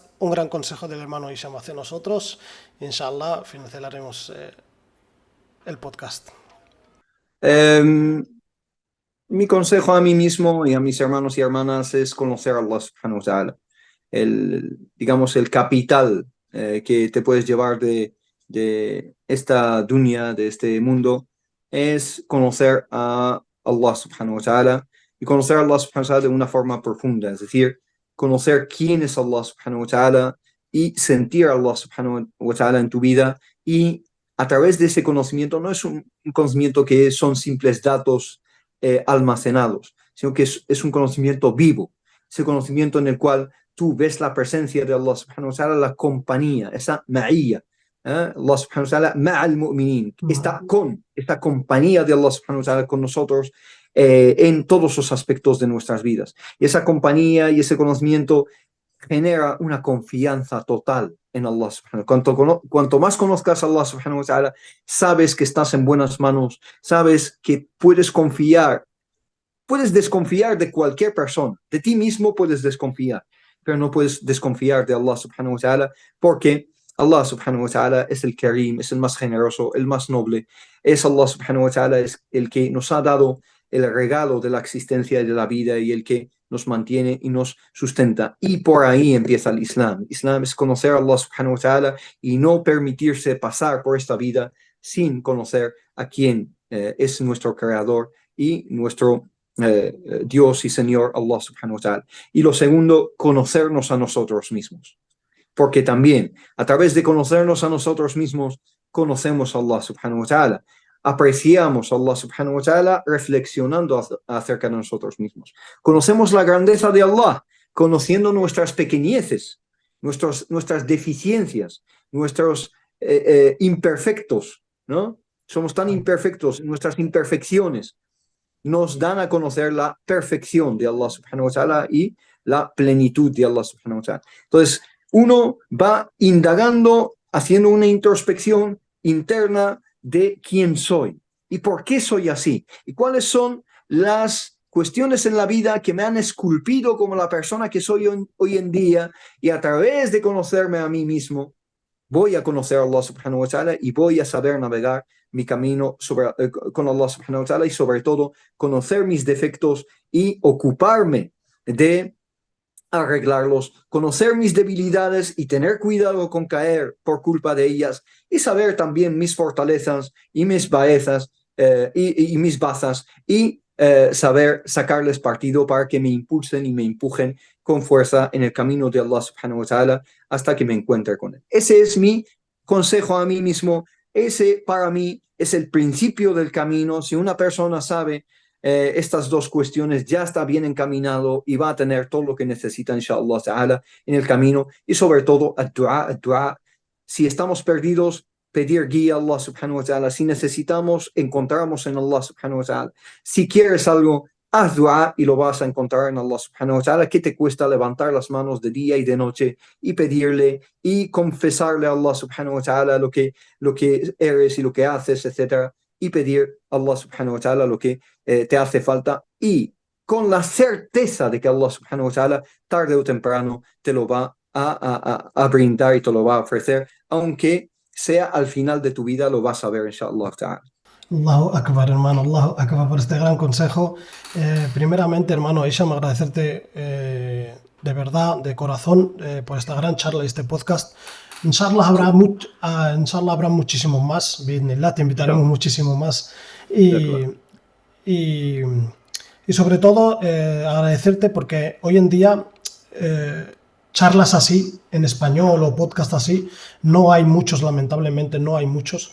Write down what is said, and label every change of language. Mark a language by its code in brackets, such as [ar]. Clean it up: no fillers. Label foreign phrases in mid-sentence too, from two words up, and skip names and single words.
[es] Un gran consejo del hermano Hisham hacia nosotros. Inshallah, finalizaremos el podcast. Mi consejo a mí mismo y a mis hermanos y hermanas es conocer a [ar] الله سبحانه وتعالى. [es] Digamos, el capital que te puedes llevar de esta dunya, de este mundo, es conocer a [ar] الله سبحانه وتعالى, [es] y conocer a [ar] الله سبحانه وتعالى [es] de una forma profunda, es decir, conocer quién es [ar] الله سبحانه وتعالى [es] y sentir a [ar] الله سبحانه وتعالى [es] en tu vida, y a través de ese conocimiento, no es un conocimiento que son simples datos almacenados, sino que es un conocimiento vivo, ese conocimiento en el cual tú ves la presencia de [ar] الله سبحانه وتعالى, [es] la compañía, esa ma'iyya. [ar] الله سبحانه وتعالى مع المؤمنين, [es] está con esta compañía de [ar] الله سبحانه وتعالى [es] con nosotros en todos los aspectos de nuestras vidas. Y esa compañía y ese conocimiento genera una confianza total en [ar] الله سبحانه وتعالى. [es] Cuanto más conozcas a [ar] الله سبحانه وتعالى, [es] sabes que estás en buenas manos, sabes que puedes confiar, puedes desconfiar de cualquier persona, de ti mismo puedes desconfiar, pero no puedes desconfiar de [ar] الله سبحانه وتعالى, [es] porque [ar] الله سبحانه وتعالى [es] es el Karim, es el más generoso, el más noble. [ar] Es الله سبحانه وتعالى, [es] es el que nos ha dado el regalo de la existencia y de la vida, y el que nos mantiene y nos sustenta. Y por ahí empieza el Islam. Islam es conocer a [ar] الله سبحانه وتعالى [es] y no permitirse pasar por esta vida sin conocer a quien es nuestro creador y nuestro Dios y Señor, [ar] الله سبحانه وتعالى. [es] Y lo segundo, conocernos a nosotros mismos. Porque también a través de conocernos a nosotros mismos, conocemos a [ar] الله سبحانه وتعالى. [es] Apreciamos a [ar] الله سبحانه وتعالى [es] reflexionando acerca de nosotros mismos. Conocemos la grandeza de Allah, conociendo nuestras pequeñeces, nuestras deficiencias, nuestros imperfectos, ¿no? Somos tan imperfectos, nuestras imperfecciones nos dan a conocer la perfección de [ar] الله سبحانه وتعالى [es] y la plenitud de [ar] الله سبحانه وتعالى. [es] Entonces, uno va indagando, haciendo una introspección interna de quién soy y por qué soy así, y cuáles son las cuestiones en la vida que me han esculpido como la persona que soy hoy en día, y a través de conocerme a mí mismo, voy a conocer a [ar] الله سبحانه وتعالى [es] y voy a saber navegar mi camino con [ar] الله سبحانه وتعالى, [es] y sobre todo conocer mis defectos y ocuparme de arreglarlos, conocer mis debilidades y tener cuidado con caer por culpa de ellas, y saber también mis fortalezas y mis baezas y mis bazas, y saber sacarles partido para que me impulsen y me empujen con fuerza en el camino de [ar] الله سبحانه وتعالى [es] hasta que me encuentre con él. Ese es mi consejo a mí mismo. Ese para mí es el principio del camino. Si una persona sabe estas dos cuestiones, ya está bien encaminado y va a tener todo lo que necesita, [ar] إن شاء الله تعالى, [es] en el camino. Y sobre todo, ad-du'a. Si estamos perdidos, pedir guía a [ar] الله سبحانه وتعالى. [es] Si necesitamos, encontramos en [ar] الله سبحانه وتعالى. [es] Si quieres algo, haz du'a y lo vas a encontrar en [ar] الله سبحانه وتعالى. [es] ¿Qué te cuesta levantar las manos de día y de noche y pedirle y confesarle a [ar] الله سبحانه وتعالى [es] lo que eres y lo que haces, etcétera? Y pedir a [ar] الله سبحانه وتعالى [es] lo que te hace falta, y con la certeza de que [ar] الله سبحانه وتعالى [es] tarde o temprano te lo va a brindar y te lo va a ofrecer, aunque sea al final de tu vida, lo vas a ver, [ar] إن شاء الله تعالى. الله أكبر, hermano, الله أكبر, [es] por este gran consejo. Primeramente, hermano Hisham, agradecerte de verdad, de corazón, por esta gran charla y este podcast. Inshallah habrá muchísimos más. Bismillah, te invitaremos muchísimo más. Y sobre todo, agradecerte porque hoy en día charlas así, en español, o podcast así, no hay muchos, lamentablemente, no hay muchos.